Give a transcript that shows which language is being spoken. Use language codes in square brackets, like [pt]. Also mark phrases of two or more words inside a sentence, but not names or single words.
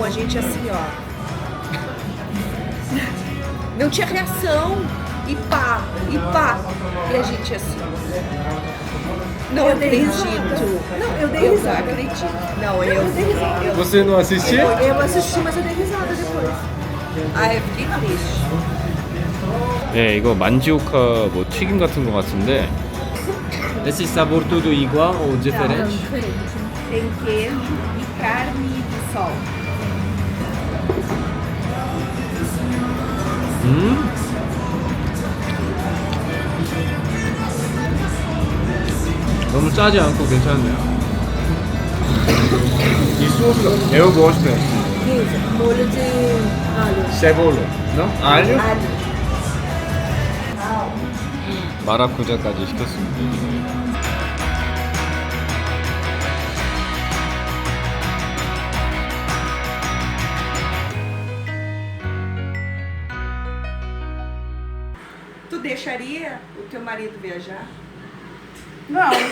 [pt] A gente assim, ó. Não tinha reação. E pá. E a gente assim. Não acredito. Não, eu dei Eu não risada. acredito. Não, eu Você não assistiu? Eu assisti, mas eu dei risada depois. Ai, eu fiquei triste. [ko] 네, 이거 만지오카 뭐 튀김 같은 거 같은데. [pt] Esse sabor tudo igual ou diferente? Tem queijo e carne de sol. [ko] 너무 짜지 않고 괜찮네요. 이 소스가 [pt] eu gosto. Molho de alho. Cebola, não? Alho? Alho. [ko] 마라쿠자까지 시켰습니다. [pt] Tu deixaria o teu marido viajar? Não.